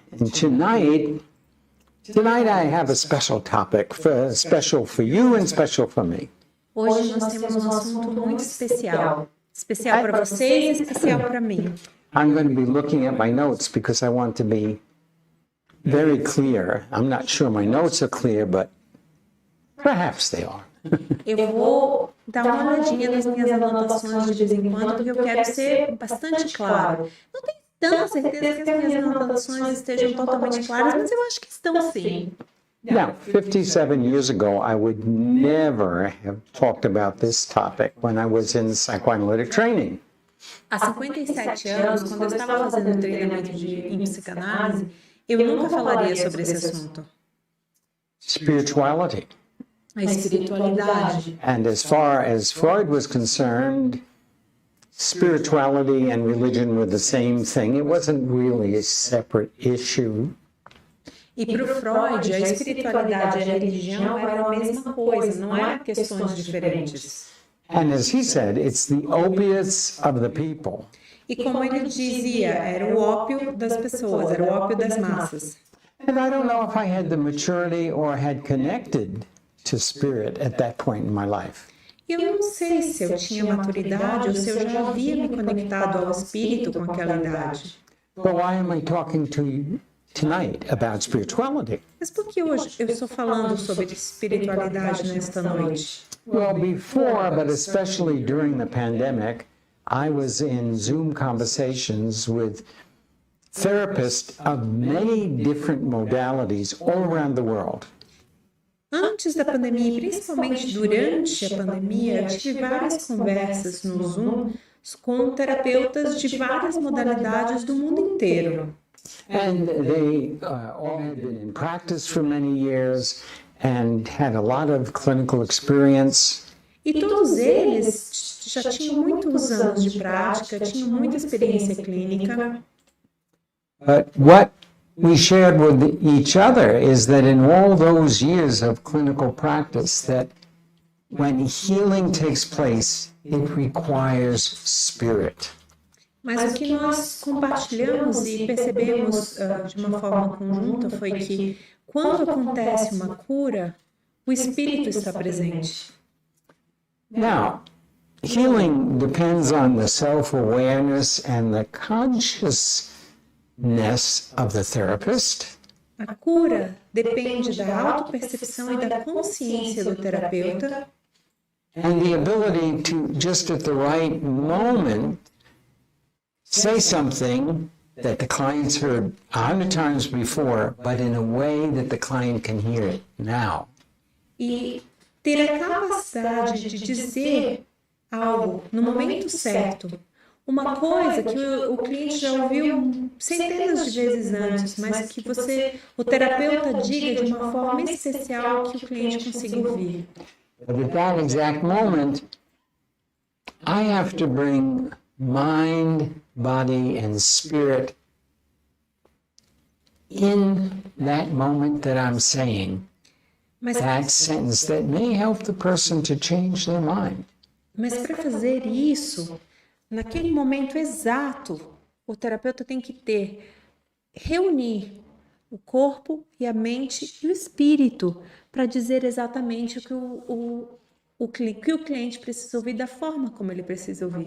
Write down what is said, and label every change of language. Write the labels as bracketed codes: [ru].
[en] And tonight I have a special topic, special for you and special for me. [pt] Hoje nós temos um assunto muito especial. Especial para vocês e especial para mim. [en] I'm going to be looking at my notes because I want to be very clear. I'm not sure my notes are clear, but perhaps they are. [pt] Eu vou dar uma olhadinha nas minhas anotações de vez em quando, porque eu quero ser bastante claro. Não tenho tanta certeza que as minhas anotações estejam totalmente claras, mas eu acho que estão sim. [en] Now, 57 years ago, I would never have talked about this topic when I was in psychoanalytic training. [pt] Há 57 anos, quando eu estava fazendo treinamento em psicanálise, eu nunca falaria sobre esse assunto. [en] Spirituality. [pt] A espiritualidade. [en] And as far as Freud was concerned, spirituality and religion were the same thing. It wasn't really a separate issue. [pt] E para o Freud, a espiritualidade e a religião eram a mesma coisa, não eram questões diferentes. [en] And as he said, it's the opiates of the people. [pt] E como ele dizia, era o ópio das pessoas, era o ópio das massas. [en] And I don't know if I had the maturity or had connected to spirit at that point in my life. [pt] Eu não sei se eu tinha maturidade ou se eu já havia me conectado ao espírito com aquela idade. [en] But why am I talking to you tonight about spirituality? [pt] Mas por que hoje eu estou falando sobre espiritualidade nesta noite? [en] Well, before, but especially during the pandemic, I was in Zoom conversations with therapists of many different modalities all around the world. [pt] Antes da pandemia e principalmente durante a pandemia, eu tive várias conversas no Zoom com terapeutas de várias modalidades do mundo inteiro. [en] And they all had been in practice for many years and had a lot of clinical experience. [pt] E todos eles já tinham muitos anos de prática, tinham muita experiência clínica. [en] But what we shared with each other is that in all those years of clinical practice, that when healing takes place, it requires spirit. [pt] Mas o que nós compartilhamos e percebemos de uma forma conjunta foi que quando acontece uma cura, o espírito está presente. [en] Now, healing depends on the self-awareness and the consciousness of the therapist. [pt] A cura depende da autopercepção e da consciência do terapeuta. [en] And the ability to, just at the right moment, say something that the client's heard 100 times before, but in a way that the client can hear it now. [pt] E ter a capacidade de dizer algo no momento certo. Uma coisa que o cliente já ouviu centenas de vezes antes, mas que o terapeuta diga de uma forma especial que o cliente consiga ouvir. [en] But at that exact moment, I have to bring mind, body, and spirit in that moment that I'm saying that sentence that may help the person to change their mind. [pt] Mas para fazer isso, naquele momento exato, o terapeuta tem que reunir o corpo e a mente e o espírito para dizer exatamente o que o cliente precisa ouvir da forma como ele precisa ouvir.